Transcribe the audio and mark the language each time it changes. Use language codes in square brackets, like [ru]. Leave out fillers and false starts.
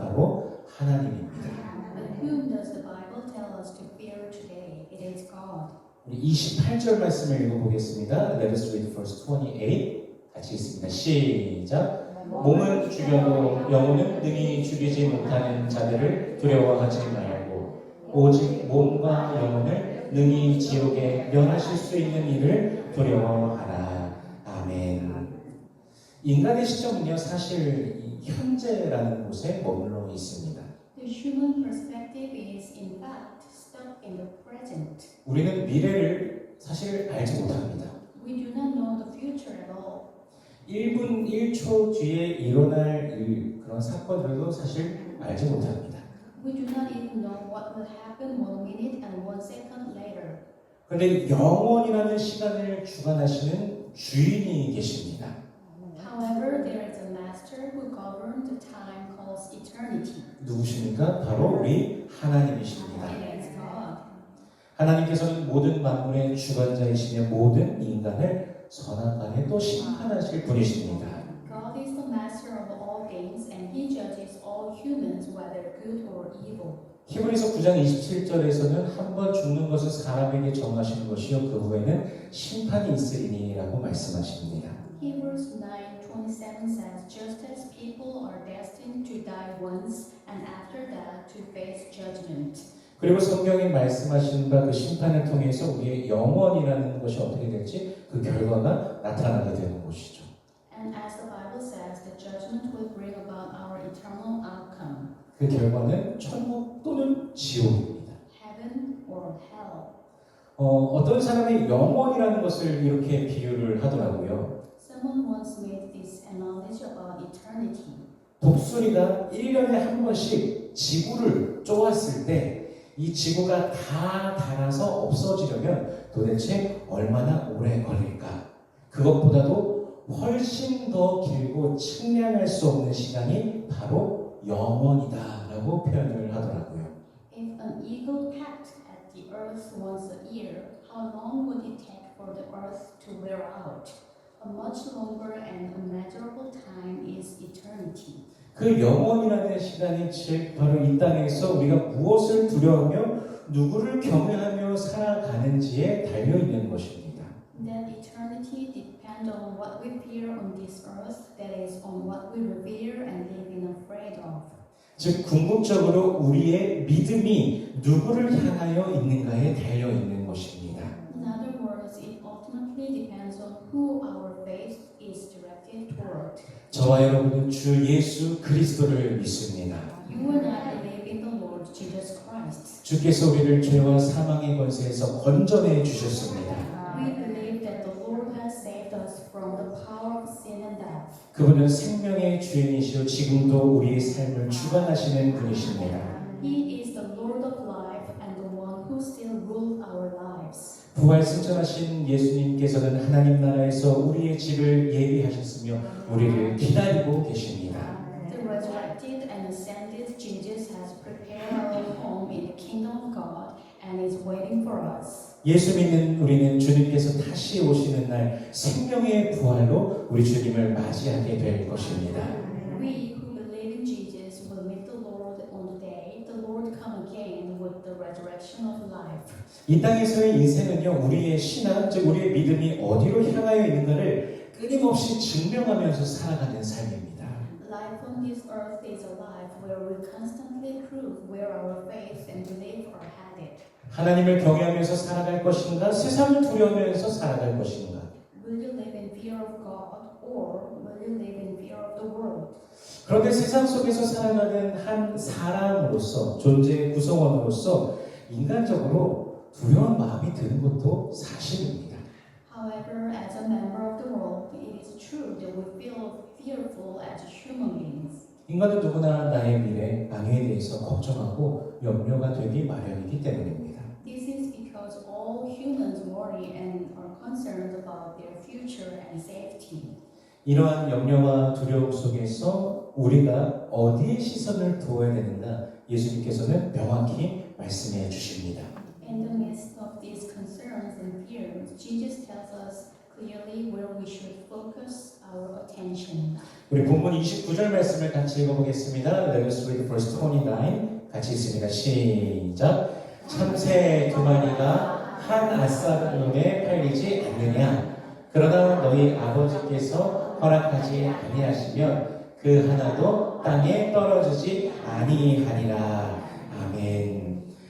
[ko] 바로 하나님입니다. [en] But whom does the Bible tell us to fear today? It is God. [ko] 우리 28절 말씀을 읽어보겠습니다. [en] Let us read verse 28. [ko] 같이 읽습니다. 시작. 몸은 죽여도 영혼은 능히 죽이지 못하는 자들을 두려워하지 말고 오직 몸과 영혼을 능히 지옥에 면하실 수 있는 이를 두려워하라. 아멘. 인간의 시점은요 사실 이 현재라는 곳에 머물러 있습니다. [en] The human perspective is in fact stuck in the present. [ko] 우리는 미래를 사실 알지 못합니다. [en] We do not know the future at all. [ko] 1분 1초 뒤에 일어날 그런 사건들도 사실 알지 못합니다. [en] We do not even know what will happen 1 minute and 1 second later. [ko] 그런데 영원이라는 시간을 주관하시는 주인이 계십니다. [en] However, there is a master who governs the time called eternity. [ko] 누구십니까? 바로 우리 하나님이십니다. [en] It is God. [ko] 하나님께서는 모든 만물의 주관자이시며 모든 인간을 선악간에 또 심판하실 분이십니다. [en] God is the master of all things, and He judges all humans, whether good or evil. [ko] 히브리서 9장 27절에서는 한 번 죽는 것은 사람에게 정하신 것이요 그 후에는 심판이 있으리니라고 말씀하십니다. [en] Hebrews 9:27 says, "Just as people are destined to die once, and after that to face judgment." [ko] 그리고 성경에 말씀하신 바 그 심판을 통해서 우리의 영원이라는 것이 어떻게 될지 그 결과가 나타나게 되는 것이죠. [en] And as the Bible says, the judgment will bring about our eternal outcome, [ko] 그 결과는 천국 또는 지옥입니다. [en] heaven or hell. [ko] 어떤 사람이 영원이라는 것을 이렇게 비유를 하더라고요. [en] Someone once made this analogy about eternity. [ko] 독수리가 1년에 한 번씩 지구를 쪼았을 때 이 지구가 다 닳아서 없어지려면 도대체 얼마나 오래 걸릴까? 그것보다도 훨씬 더 길고 측량할 수 없는 시간이 바로 영원이다라고 표현을 하더라고요. [en] If an eagle pecked at the earth once a year, how long would it take for the earth to wear out? A much longer and unmeasurable time is eternity. [ko] 그 영원이라는 시간이 즉 바로 이 땅에서 우리가 무엇을 두려워하며 누구를 경외하며 살아가는지에 달려 있는 것입니다. [en] That eternity depends on what we fear on this earth, that is, on what we revere and live in afraid of. [ko] 즉 궁극적으로 우리의 믿음이 누구를 향하여 있는가에 달려 있는 것입니다. [en] In other words, it ultimately depends on who our faith is directed toward. [ko] 저와 여러분은 주 예수 그리스도를 믿습니다. [en] You and I believe in the Lord Jesus Christ. [ko] 주께서 우리를 죄와 사망의 권세에서 건져내 주셨습니다. [en] We believe that the Lord has saved us from the power of sin and death. [ko] 그분은 생명의 주인이시오 지금도 우리의 삶을 주관하시는 분이십니다. [en] He is the Lord of life and the one who still rules our lives. [ko] 부활 승천하신 예수님께서는 하나님 나라에서 우리의 집을 예비하셨으며 우리를 기다리고 계십니다. [en] The resurrected and ascended Jesus has prepared our home in the kingdom of God and is waiting for us. [ko] 예수 믿는 우리는 주님께서 다시 오시는 날 생명의 부활로 우리 주님을 맞이하게 될 것입니다. [en] We who believe in Jesus will meet the Lord on the day the Lord come again with the resurrection of life. [ko] 이 땅에서의 인생은요, 우리의 신앙, 즉 우리의 믿음이 어디로 향하여 있는가를 끊임없이 증명하면서 살아가는 삶입니다. [en] Life on this earth is a life where we constantly prove where our faith and belief are headed. [ko] 하나님을 경외하면서 살아갈 것인가, 세상을 두려워하면서 살아갈 것인가. [en] Will you live in fear of God or will you live in fear of the world? [ko] 그런데 세상 속에서 살아가는 한 사람으로서, 존재의 구성원으로서 인간적으로 두려운 마음이 드는 것도 사실입니다. [en] However, as a member of the world, it is true that we feel fearful as human beings. [ko] 인간은 누구나 나의 미래, 안위에 대해서 걱정하고 염려가 되기 마련이기 때문입니다. [en] This is because all humans worry and are concerned about their future and safety. [ko] 이러한 염려와 두려움 속에서 우리가 어디에 시선을 두어야 되는가 예수님께서는 명확히 말씀해 주십니다. [en] In the midst of these concerns and fears, Jesus tells us clearly where we should focus our attention. [ko] 우리 본문 29절 말씀을 같이 읽어보겠습니다. [en] Let us read verse 29. [ko] 같이 읽습니다. 시작. 참새 두 마리가 한 아사돈에 팔리지 않느냐. 그러나 너희 아버지께서 허락하지 아니하시면 그 하나도 땅에 떨어지지 아니하리라. 아멘.